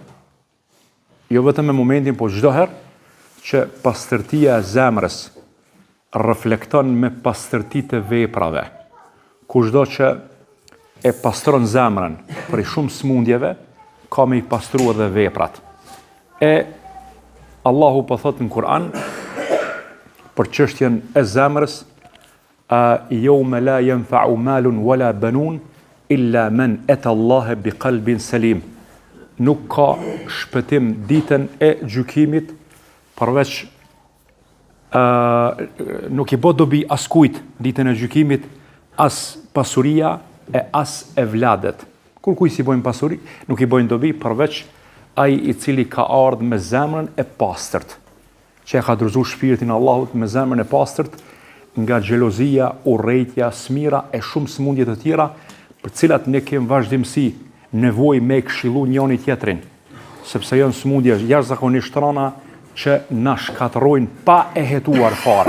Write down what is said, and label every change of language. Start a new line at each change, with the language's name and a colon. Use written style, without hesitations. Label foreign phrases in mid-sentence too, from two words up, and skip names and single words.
Albanian: Jo vetëm me momentin, po çdo herë që pastërtia e zemrës reflekton me pastërtitë e veprave. Kushdo që e pastron zemrën për shumë smundjeve, ka me i pastru edhe veprat. E Allahu po thot në Kur'an për çështjen e zemrës,
Arabic: يوم لا ينفع مال ولا بنون إلا من أتى الله بقلب سليم.
Albanian: Nuk ka shpëtim ditën e gjykimit përveç nuk i bë dobi askujt ditën e gjykimit, as pasuria e as e vladet. Kur kujt si bojnë pasuri, nuk i bojnë dobi përveç ai i cili ka ardhur me zemrën e pastërt, që e ka dorëzuar shpirtin Allahut me zemrën e pastërt nga xhelozia, urrejtja, smira e shumë smundje të tjera, për cilat ne kemi vazhdimsi nevojë me këshillu njëri tjetrin, sepse janë smundje jashtëzakonisht rëna që na shkatërrojnë pa e hetuar fare.